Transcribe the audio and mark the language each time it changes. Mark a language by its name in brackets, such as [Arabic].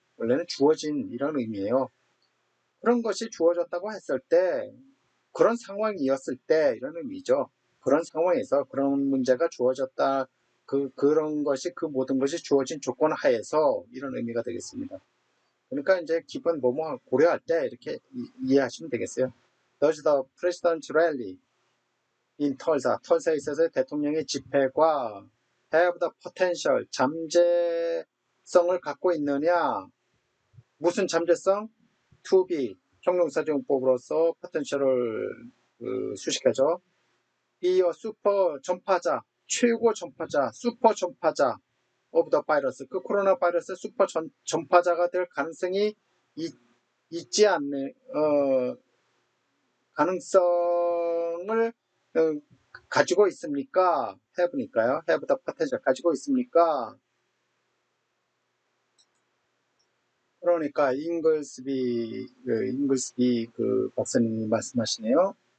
[Korean] 원래는 주어진 이런 의미예요. 그런 것이 주어졌다고 했을 때, 그런 상황이었을 때 이런 의미죠. 그런 상황에서 그런 문제가 주어졌다. 그런 것이, 그 모든 것이 주어진 조건 하에서 이런 의미가 되겠습니다. 그러니까 이제 기본 뭐뭐 고려할 때 이렇게 이해하시면 되겠어요. [English] Does the president's rally in [Korean] 털사에 있어서 대통령의 집회가 [English] have the potential, [Korean] 잠재성을 갖고 있느냐? 무슨 잠재성? [English] to be, [Korean] 형용사정법으로서 potential을 수식하죠. [English] be a super [Korean] 전파자, 최고 전파자, 슈퍼 전파자 [English] of the virus, [Korean] 그 코로나 바이러스 슈퍼 전파자가 될 가능성이 있지 않는 가능성을 가지고 있습니까? have니까요. [English] have the potential [Korean] 가지고 있습니까? 그러니까 잉글스비 그 박사님이 말씀하시네요.